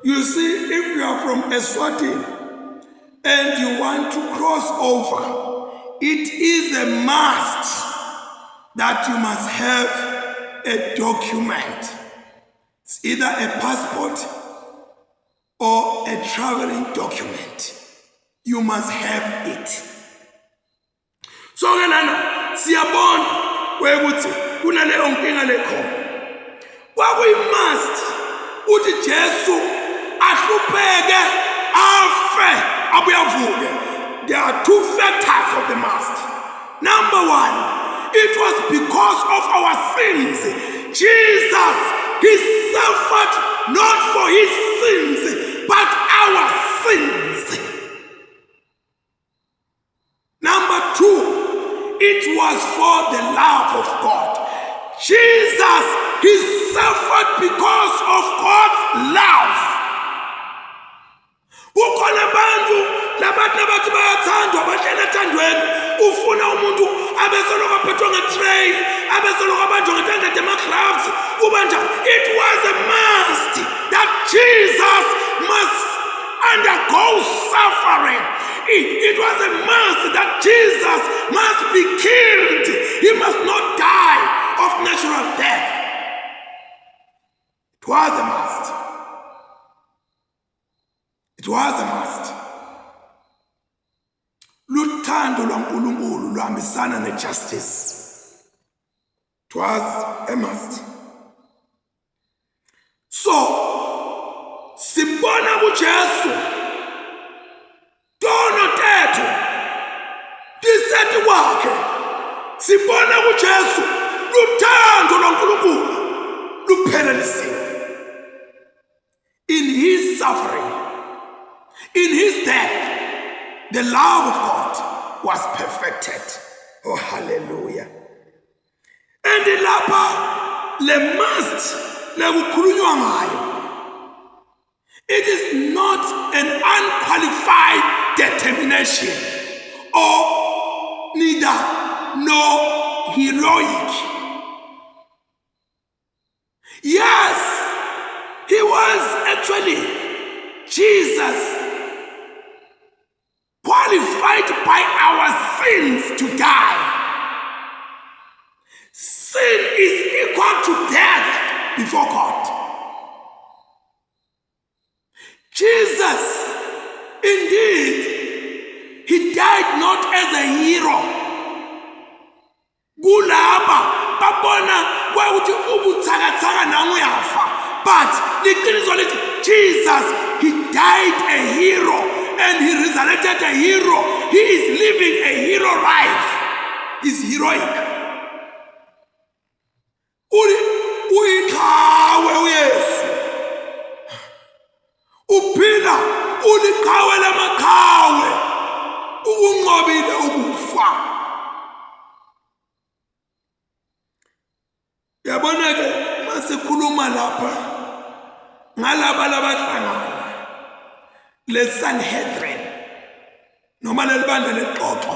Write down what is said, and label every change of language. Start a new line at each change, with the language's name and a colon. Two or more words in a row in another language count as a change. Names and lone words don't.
English: You see, if you are from Eswatini and you want to cross over, it is a must that you must have a document. It's either a passport or a traveling document. You must have it.
Swati: So nana siyabona wekuthi kunaleyo nkinga lekhona. Kwakuyi must uthi Jesu ahlupheke afe abuye avuke.
English: There are two factors of the must. Number one, it was because of our sins. Jesus, he suffered not for his sins, but our sins. Number two, it was for the love of God. Jesus, he suffered because of God's love.
Swati: Kukhona abantu labathi bayathandwa bahlala ethandweni ufuna umuntu abesoloko aphethwe ngetray abesoloko abanjwa ngethandade ama-gloves ubanja.
English: It was a must that Jesus must undergo suffering. It was a must that Jesus must be killed. He must not die of natural death. It was a must. It was a must.
Swati: Luthando lwaNkulunkulu luhambisana nejustice.
English: It was a must. So,
Swati: sibona kuJesu tono tethu diseti wakhe. Sibona kuJesu luthando lwaNkulunkulu luphelelisiwe.
English: In his suffering, in his death, the love of God was perfected. Oh, hallelujah. And the
Swati: lapha le must lekukhulunywa ngayo.
English: It is not an unqualified determination or neither nor heroic. Yes, he was actually Jesus qualified by our sins to die. Sin is equal to death before God. Jesus, indeed, he died not as a hero.
Swati: Kulaba babona kwauthi ubuthakathaka nanguyafa, but liqiniso lithi
English: Jesus, he died a hero and he resurrected a hero. He is living a hero life. He's heroic.
Swati: Uyiqhawe uYesu. Uphila uliqhawe lamakhawe. Ukunqobile ukufa. Yabona ke masikhuluma lapha ngalaba labahlangana leSanhedrin noma lelibandla lexoxo.